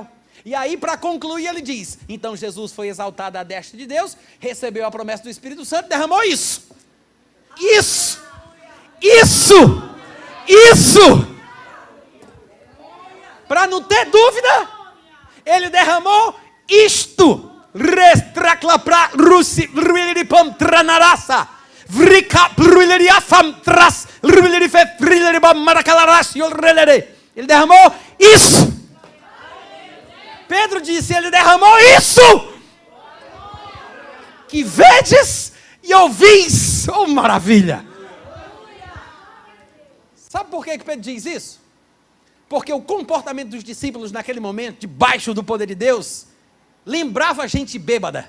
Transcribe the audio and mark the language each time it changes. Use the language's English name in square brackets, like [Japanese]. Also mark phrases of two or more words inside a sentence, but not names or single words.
[Portuguese] E aí, para concluir, ele diz, então Jesus foi exaltado à destra de Deus, recebeu a promessa do Espírito Santo, derramou isso. Isso. Para não ter dúvida, ele derramou isto. Restraclapra rusi ruiliripam tranarasa vrika ruiliriafam tras ruilirife ruiliribam maracalaras yolrelere. Ele derramou isso. Pedro disse, ele derramou isso. Que vedes e ouvis. Oh, maravilha. Sabe por que Pedro diz isso? Porque o comportamento dos discípulos naquele momento, debaixo do poder de Deus, lembrava a gente bêbada.